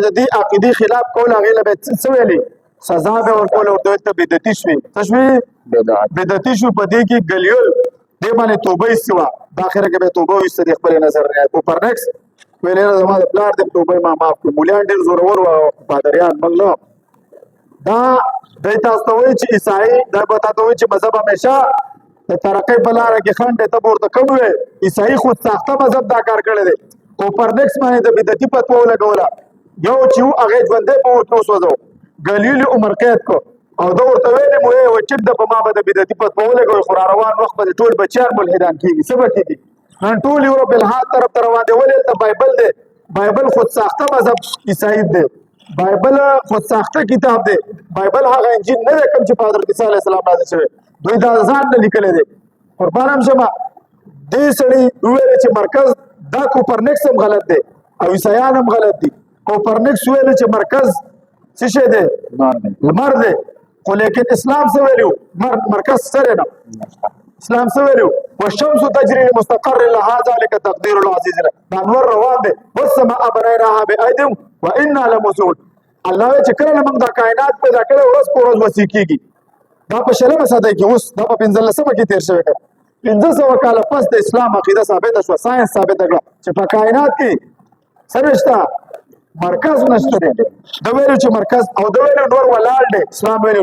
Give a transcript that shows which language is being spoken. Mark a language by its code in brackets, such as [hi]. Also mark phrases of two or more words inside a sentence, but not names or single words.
[ps] د دې عقیدې خلاف کول هغې له به څه ویلې سزا به ورکول ورته ویل ته بدعتي شوې څه شوې بدعتي شو په دې کې ګلیول دې باندې توبه ایستې وه په اخره کې به توبه وایسته د خپل نظر نه کوپرنیکس ویل یاره زما د پلار دې توبه ما معاف کړو مولیان ډېر زورور وه پادریان موږ نه دا دی تاسو ته وایي چې عیسایي دا به تاسو ته وایي چې مذهب همیشه د ترقۍ په لاره کې خنډ دی ته به ورته کوم وایې عیسایي خود ساخته مذهب دا کار کړی دی کوپرنیکس باندې د بدعتي فتوا ولګوله یو چې و هغې ژوندی په ورته وسوځو ګلیلي عمر قید کو او دا ورته ویلې مو وایي چټ د په ما به د بدعتي فتوا ولګوئ خو را روان وخت به د ټول بچیان ملحدان کېږي څه به کېږي نن ټول یورپ الحاد طرف ته روان دی ولې هلته بایبل دی بایبل خود ساخته مذهب عیسایي دی بایبل خود ساخته کتاب دی بایبل هغه انجیل نه دی کوم چې په حضرت عیسی علیه السلام نازل شوی دوی دا ځان نه لیکلی دی قربان هم شمه دې سړي وویل چې مرکز دا کوپرنیکس هم غلط دی او عیسایان هم غلط دي کوپرنیکس ویل چې مرکز څه شی دی لمر دی خو لیکن اسلام څه ویلو مرکز سره نه اسلام څه ویلو [ar] والشمس تجري لمستقر لها ذلك تقدير العزيز [ps] دا انور روان دی [ar] والسماء بنيناها بأيد وانا لموسعون [ps] الله چې کله موږ د کائنات پیدا کړو ورځ په ورځ وسیع کیږي دا په شلمه صدۍ کې اوس دا په 15مه کې تیر شوی 1500 کاله پس د اسلام عقیده ثابته شوه ساينس ثابته کړه چې په کائنات کې څه نشته مرکز نشته دی د ویلو چې مرکز او د ویلو نور ولاړ دی اسلام ویلو